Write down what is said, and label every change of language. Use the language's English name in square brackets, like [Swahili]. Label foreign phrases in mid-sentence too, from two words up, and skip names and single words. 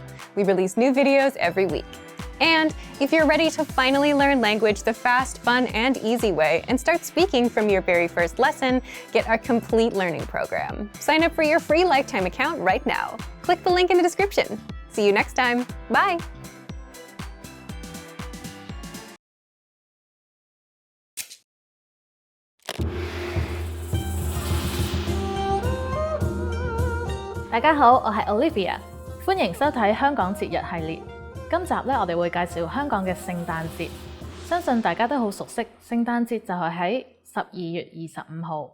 [English] We release new videos every week. And if you're ready to finally learn language the fast, fun, and easy way and start speaking from your very first lesson, get our complete learning program. Sign up for your free lifetime account right now. Click the link in the description. See you next time. Bye! [Cantonese] 大家好，我係 Olivia， 歡迎收睇香港節日系列。今集咧，我哋會介紹香港嘅聖誕節。相信大家都好熟悉，聖誕節就係喺12月25號。